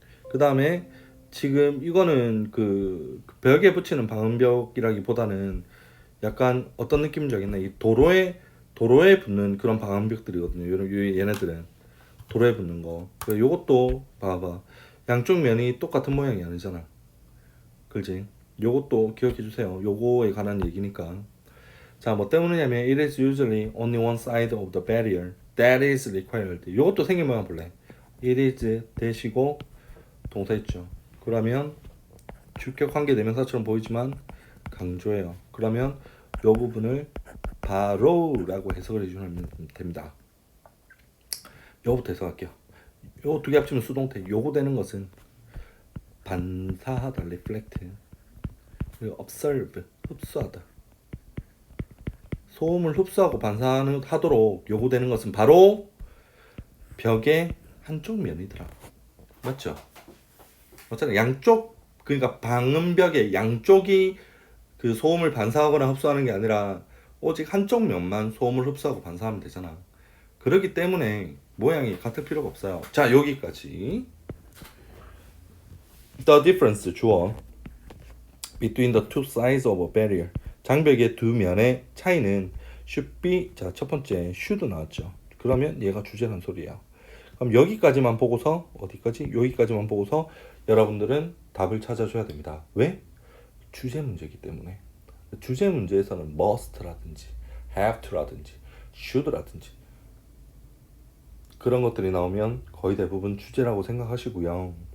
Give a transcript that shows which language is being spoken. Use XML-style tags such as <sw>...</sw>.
<ko>그 다음에 지금 이거는 그 벽에 붙이는 방음벽이라기보다는 약간 어떤 느낌인지 알겠나? 이 도로에 붙는 그런 방음벽들이거든요. 얘네들은 도로에 붙는 거. 요것도 봐봐. 양쪽 면이 똑같은 모양이 아니잖아. 그렇지? 요것도 기억해 주세요. 요거에 관한 얘기니까. 자, 뭐 때문이냐면</ko> <en>it is usually only one side of the barrier that is required.</en> <ko>요것도 생긴 모양 볼래? it is 대시고 동사 있죠. 그러면 주격 관계 대명사처럼 보이지만 강조해요. 그러면 요 부분을 바로라고 해석을 해주면 됩니다. 요거부터 해석할게요. 요 두 개 합치면 수동태. 요거 되는 것은 반사하다, reflect. 그리고 observe, 흡수하다. 소음을 흡수하고 반사하도록 요구되는 것은 바로 벽의 한쪽 면이더라. 맞죠? 맞잖아. 양쪽, 그러니까 방음벽의 양쪽이 그 소음을 반사하거나 흡수하는 게 아니라 오직 한쪽 면만 소음을 흡수하고 반사하면 되잖아. 그렇기 때문에 모양이 같을 필요가 없어요. 자, 여기까지.</ko> <en>The difference</en> <ko>주어</ko> <en>between the two sides of a barrier.</en> <ko>장벽의 두 면의 차이는</ko> <en>should be.</en> <ko>자, 첫 번째 should 나왔죠. 그러면 얘가 주제란 소리야. 그럼 여기까지만 보고서 어디까지? 여기까지만 보고서 여러분들은 답을 찾아줘야 됩니다. 왜? 주제 문제이기 때문에. 주제 문제에서는 must라든지 have to라든지 should라든지 그런 것들이 나오면 거의 대부분 주제라고 생각하시고요.</ko>